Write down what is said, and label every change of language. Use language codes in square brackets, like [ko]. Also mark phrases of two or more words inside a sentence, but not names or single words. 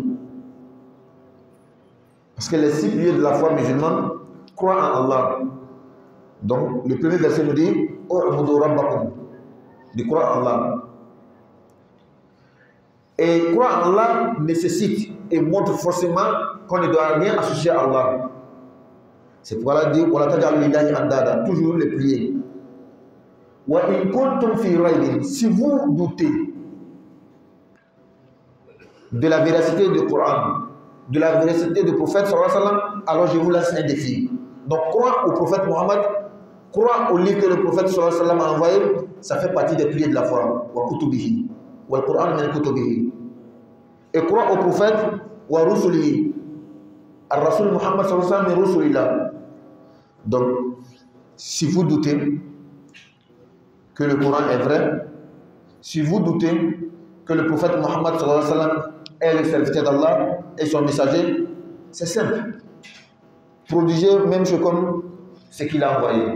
[fr] Parce que les 6 piliers de la foi musulmane croient en Allah. Donc le premier verset nous dit [ar] اعبدوا ربكم, [fr] de croire en Allah. Et croire en Allah nécessite et montre forcément qu'on ne doit rien associer à Allah. C'est pourquoi Allah dit [ar] ولا تجعلوا لله أندادا, [fr] toujours les prier. [ar] وإن كنتم في ريب, [fr] si vous doutez de la véracité du Coran, de la véracité du prophète [ar] صلى الله عليه وسلم, [fr] alors je vous laisse un défi. Donc croire au prophète Mohammed, croire au livre que le prophète [ar] صلى الله عليه وسلم [fr] a envoyé, ça fait partie des piliers de la foi. [ar] وكتبه والقرآن من كتبه. [fr] Et croire au prophète [ar] ورسله الرسول محمد صلى الله عليه وسلم من رسل الله. [fr] Donc si vous doutez que le Coran est vrai, si vous doutez que le prophète Mohammed [ar] صلى الله عليه وسلم [fr] est le serviteur d'Allah et son messager, c'est simple. Prodigez même chose comme ce qu'il a envoyé.